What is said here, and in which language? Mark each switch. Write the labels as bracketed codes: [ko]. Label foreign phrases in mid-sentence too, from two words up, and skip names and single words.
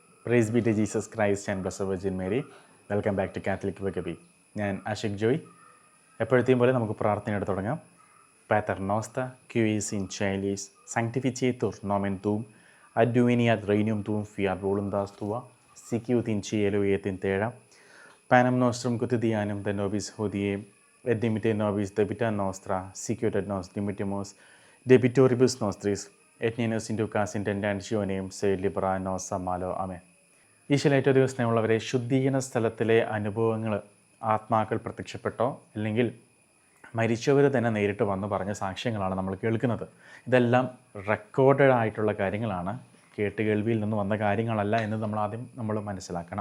[en] Praise be to Jesus Christ and Blessed Virgin Mary. Welcome back to Catholic Vakabi. [ml] ഞാൻ ആഷിഖ് ജോയ്. എപ്പോഴത്തെയും പോലെ നമുക്ക് പ്രാർത്ഥനയോടെ തുടങ്ങാം. [la] Pater noster, qui es in caelis, sanctificetur nomen tuum, adveniat regnum tuum, fiat voluntas tua, sicut in cielo et in terra. Panem nostrum quotidianum de nobis hodie, et dimitte nobis debita nostra, sicut et nos dimittimus debitoribus nostris, et ne nos inducas in tentationem, sed libera nos a malo. Amen. [ml] ഈശോയിൽ ഏറ്റവും അധികം സ്നേഹമുള്ളവരെ, ശുദ്ധീകരണ സ്ഥലത്തിലെ അനുഭവങ്ങൾ ആത്മാക്കൾ പ്രത്യക്ഷപ്പെട്ടോ അല്ലെങ്കിൽ മരിച്ചവർ തന്നെ നേരിട്ട് വന്ന് പറഞ്ഞ സാക്ഷ്യങ്ങളാണ് നമ്മൾ കേൾക്കുന്നത്. ഇതെല്ലാം റെക്കോർഡഡ് ആയിട്ടുള്ള കാര്യങ്ങളാണ്, കേട്ടുകേൾവിയിൽ നിന്ന് വന്ന കാര്യങ്ങളല്ല എന്ന് നമ്മൾ മനസ്സിലാക്കണം.